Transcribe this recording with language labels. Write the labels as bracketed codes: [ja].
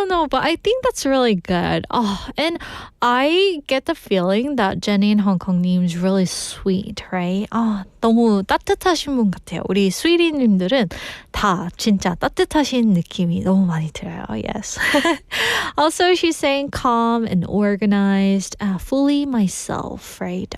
[en] But I think that's really good. Oh, and I get the feeling that Jenny in Hong Kong is really sweet, right? [ko] 너무 따뜻하신 분 같아요. 우리 스위리님들은 다 진짜 따뜻하신 느낌이 너무 많이 들어요. [en] Yes. Also, she's saying calm and organized, fully myself, right?